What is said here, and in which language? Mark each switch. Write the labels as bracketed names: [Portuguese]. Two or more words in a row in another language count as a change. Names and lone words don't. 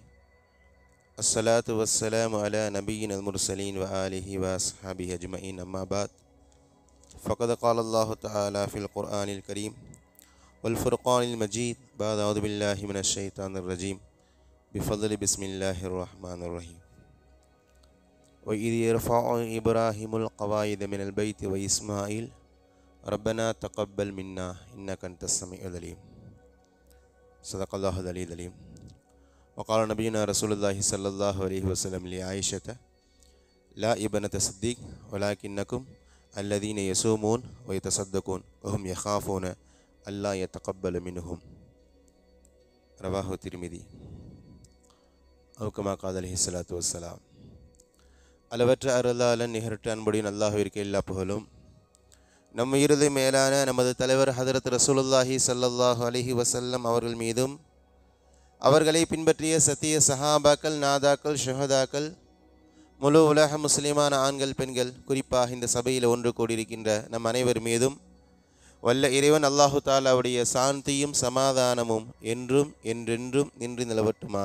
[Arabic] الصلاة والسلام على نبينا المرسلين وآله وأصحابه أجمعين. أما بعد. فقد قال الله تعالى في القرآن الكريم والفرقان المجيد. بعد أعوذ بالله من الشيطان الرجيم. بفضل بسم الله الرحمن الرحيم. وإذ يرفع إبراهيم القواعد من البيت وإسماعيل ربنا تقبل منا إنك أنت السميع العليم. صدق الله العلي العليم. وقال نبينا رسول الله صلى الله عليه وسلم لعائشة لا ابنة صديق ولكنكم الذين يصومون ويتصدقون وهم يخافون ألا يتقبل منهم. رواه الترمذي. أو كما قال عليه الصلاة والسلام. [Tamil] அளவற்ற அருளாளன் நிகரற்ற அன்புடையின் அல்லாஹ்விற்கு எல்லா புகழும். நம் இறுதி மேலான நமது தலைவர் ஹதரத் ரசூலுல்லாஹி [Arabic] صلى الله عليه وسلم [Tamil] அவர்கள் மீதும் அவர்களை பின்பற்றிய சத்திய சஹாபாக்கள், நாதாக்கள், ஷுஹதாக்கள், முழு உலக முஸ்லிமான ஆண்கள், பெண்கள், குறிப்பாக இந்த சபையில் ஒன்று கூடியிருக்கின்ற நம் அனைவர் மீதும் வல்ல இறைவன் [Arabic] الله تعالى [Tamil] சாந்தியும் சமாதானமும் என்றும் என்றென்றும் நின்று நிலவட்டுமாக.